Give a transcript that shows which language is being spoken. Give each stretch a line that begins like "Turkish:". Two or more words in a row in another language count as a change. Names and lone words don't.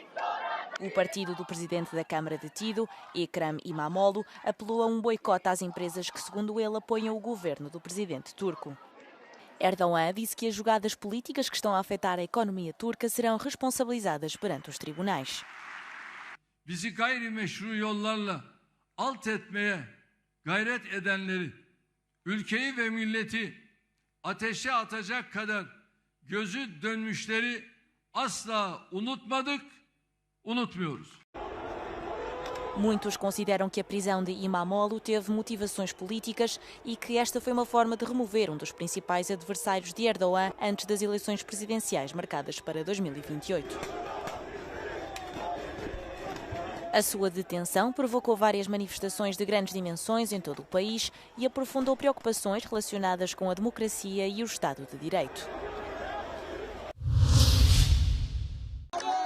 Portuguese: O partido do presidente da Câmara detido, Ekrem İmamoğlu, apelou a um boicote às empresas que, segundo ele, apoiam o governo do presidente turco. Erdogan disse que as jogadas políticas que estão a afetar a economia turca serão responsabilizadas perante os tribunais.
Turkish: Bizi gayrimeşru yollarla alt etmeye gayret edenleri, ülkeyi ve milleti ateşe atacak kadar gözü dönmüşleri asla unutmadık.
Portuguese: Muitos consideram que a prisão de İmamoğlu teve motivações políticas e que esta foi uma forma de remover um dos principais adversários de Erdogan antes das eleições presidenciais marcadas para 2028. A sua detenção provocou várias manifestações de grandes dimensões em todo o país e aprofundou preocupações relacionadas com a democracia e o Estado de Direito.